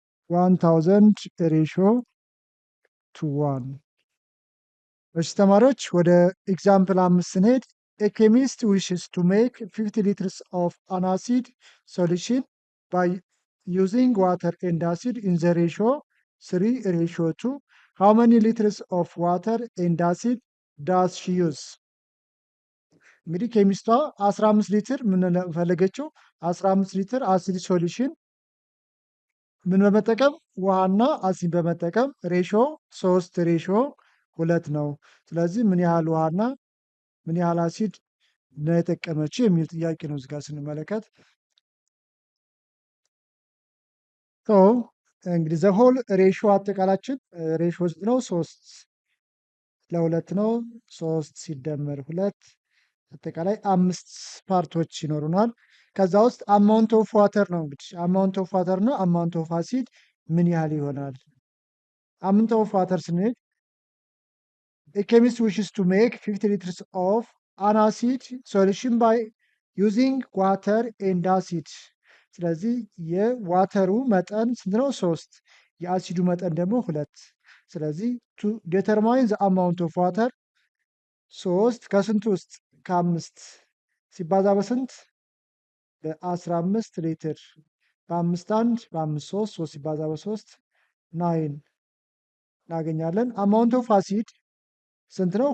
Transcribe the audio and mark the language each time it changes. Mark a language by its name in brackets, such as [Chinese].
[English] 1000 ሬሽዮ ቱ 1። [Amharic] እሺ ተማሪዎች ወደ ኤግዛምፕል 5 ስንሄድ [English] a chemist wishes to make 50 liters of an acid solution by using water and acid in the ratio 3:2. How many liters of water and acid does she use? [Amharic] እንግዲህ ኬሚስቷ 15 ሊትር ምን ፈለገችው? 15 ሊትር አሲድ ሶሉሽን ምን በመጠቀም? ውሃና አሲድ በመጠቀም ሬሽዮ 3:2 ነው። ስለዚህ ምን ያህል ውሃና ምን ያህል አሲድ ነው የጠቀመችው የሚል ጥያቄ ነው እዚህ ጋር ስንመለከት። እንግዲህ ዘሆል ሬሽዮ አጠቃላችን ሬሽዮ ስንት ነው? 3:2 ነው። 3 ሲደመር 2 አጠቃላይ 5 ፓርቶች ይኖሩናል። ከዛ ውስጥ አማውንት ኦፍ ዋተር ነው እንግዲህ አማውንት ኦፍ ዋተር ነው። አማውንት ኦፍ አሲድ ምን ያህል ይሆናል? [English] አማውንት ኦፍ ዋተር ስንል a chemist wishes to make 50 liters of an acid solution by using water and acid። [Amharic] ስለዚህ የዋተሩ መጠን ስንት ነው? 3 የአሲዱ መጠን ደግሞ 2። ስለዚህ [English] to determine the amount of water [Amharic] 3 ከስንት ውስጥ? ከ5 ሲባዛ በስንት? በ15 ሊትር በ5 1 በ5 3 3 ሲባዛ በ3 9 እናገኛለን። አማውንት ኦፍ አሲድ ስንት ነው?